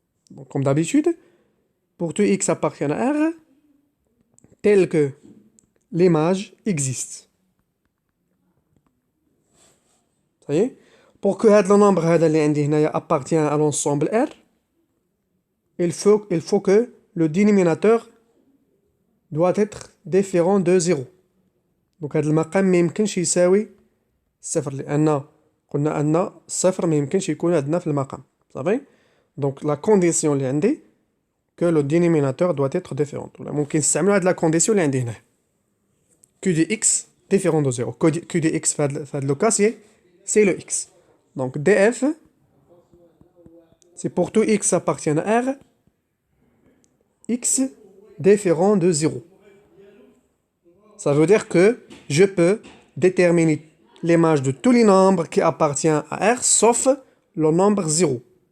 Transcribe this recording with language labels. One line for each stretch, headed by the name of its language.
French: Donc comme d'habitude, pour tout x appartient à R, tel que l'image existe. Ça y est? Pour que le nombre appartient à l'ensemble R, il faut que le dénominateur doit être différent de 0.
Arabic: Donc هذا المقام ما يمكنش يساوي صفر، لأن قلنا أن صفر ما يمكنش يكون عندنا في المقام. صافي؟
French: Donc la condition
Arabic: اللي عندي
French: que le dénominateur doit être différent.
Arabic: ممكن نستعملوا هاد
French: la condition
Arabic: اللي عندي هنا.
French: q de x différent de 0. q de x
Arabic: في هاد
French: le cas c'est le x. Donc df, c'est pour tout x appartient à R, x différent de 0. Ça veut dire que je peux déterminer l'image de tous les nombres qui appartiennent à R sauf le nombre 0.